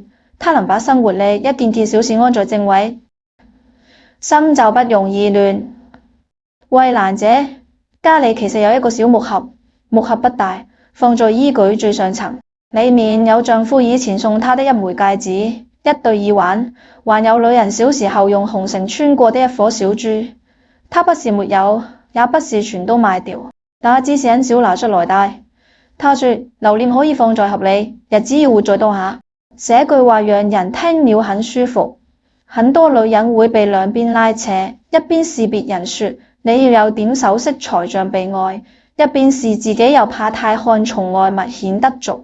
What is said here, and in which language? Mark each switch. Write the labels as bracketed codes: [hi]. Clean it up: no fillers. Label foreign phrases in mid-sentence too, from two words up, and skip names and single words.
[zh] 她能把生活裏一件件小事安在正位，心就不容易亂。衛蘭姐家裏其實有一個小木盒，木盒不大，放在衣櫃最上層，裏面有丈夫以前送她的一枚戒指，一對耳環，還有女人小時候用紅繩穿過的一顆小珠。她不是沒有，也不是全都賣掉，但只是很少拿出來戴。她說留念可以放在盒裏，日子要活在當下。這句話讓人聽了很舒服。很多女人會被兩邊拉扯，一邊是別人說你要有點首飾才像被愛，一邊是自己又怕太看重外物顯得俗。